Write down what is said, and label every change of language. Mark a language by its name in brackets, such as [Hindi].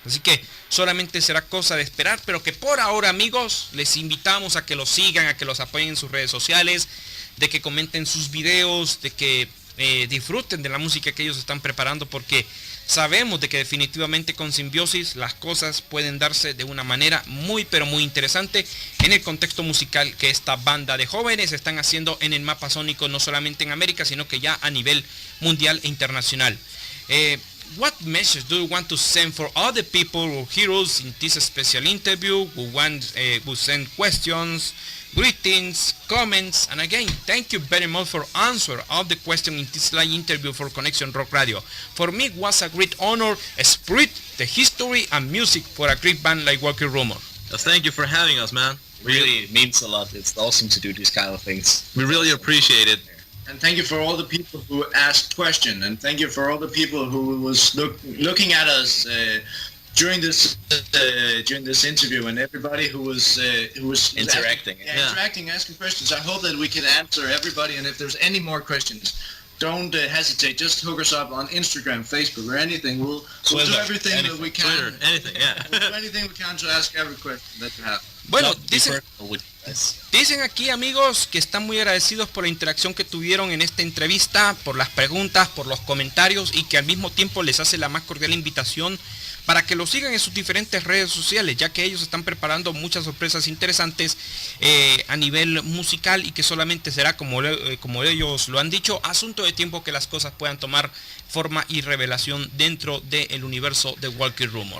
[Spanish] Así que solamente será cosa de esperar, pero que por ahora, amigos, les invitamos a que los sigan, a que los apoyen en sus redes sociales, de que comenten sus videos, de que disfruten de la música que ellos están preparando, porque sabemos de que definitivamente con Symbiosis las cosas pueden darse de una manera muy pero muy interesante en el contexto musical que esta banda de jóvenes están haciendo en el mapa sónico, no solamente en América, sino que ya a nivel mundial e internacional. [English] What message do you want to send for all the people who hear us in this special interview, who send questions, greetings, comments, and again, thank you very much for answering all the questions in this live interview for Conexion Rock Radio. For me, it was a great honor to spread the history and music for a great band like Walking Rumor. Thank you for having us, man. really means a lot. It's awesome to do these kind of things. We really appreciate it. And thank you for all the people who asked questions, and thank you for all the people who was looking at us during this interview, and everybody who was Interacting. interacting, asking questions. I hope that we can answer everybody, and if there's any more questions, don't hesitate. Just hook us up on Instagram, Facebook, or anything. We'll do everything that we can. Twitter, anything, yeah. We'll do anything we can to ask every question that you have. [Spanish] Bueno, [English] Not be [Spanish] dicen, [English] personal with you guys. [Spanish] dicen aquí, amigos, que están muy agradecidos por la interacción que tuvieron en esta entrevista, por las preguntas, por los comentarios, y que al mismo tiempo les hace la más cordial invitación para que lo sigan en sus diferentes redes sociales, ya que ellos están preparando muchas sorpresas interesantes a nivel musical, y que solamente será, como ellos lo han dicho, asunto de tiempo que las cosas puedan tomar forma y revelación dentro del universo de Walking Rumor.